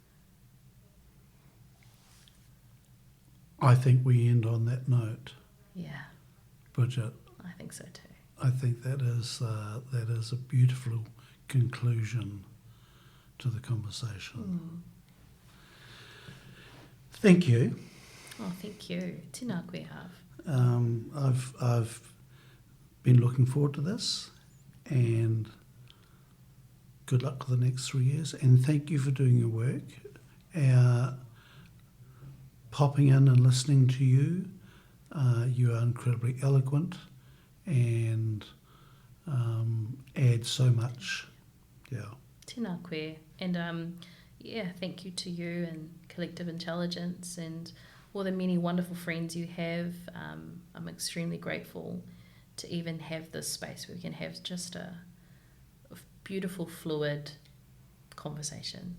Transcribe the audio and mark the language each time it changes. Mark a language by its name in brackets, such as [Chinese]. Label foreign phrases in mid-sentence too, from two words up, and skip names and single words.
[English] I think we end on that note. Yeah. Bridget. I think so too. I think that is a beautiful conclusion to the conversation. Thank you. Oh, thank you. [Māori] Tēnā koe have. [English] I've been looking forward to this, and good luck for the next 3 years. And thank you for doing your work. Popping in and listening to you. You are incredibly eloquent and add so much. Yeah. [Māori] Tēnā koe. [English] And thank you to you and Collective Intelligence and all the many wonderful friends you have. I'm extremely grateful to even have this space where we can have just a beautiful, fluid conversation, a safe conversation.